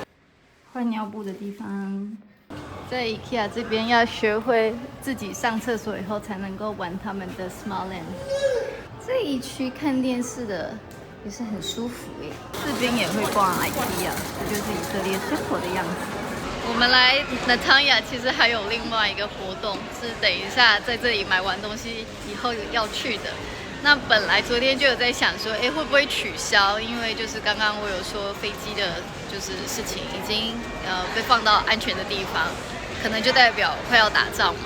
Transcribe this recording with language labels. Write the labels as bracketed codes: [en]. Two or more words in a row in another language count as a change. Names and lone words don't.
[zh] 換尿布的地方，在 IKEA 這邊要學會自己上廁所以後才能夠玩他們的 Smartland。這一區看電視的也是很舒服耶。這邊也會逛 IKEA， 這就是以色列生活的樣子。我們來 Netanya 其實還有另外一個活動，是等一下在這裡買完東西以後要去的。那本來昨天就有在想說，會不會取消？因為就是剛剛我有說飛機的就是事情已經被放到安全的地方，可能就代表快要打仗嘛。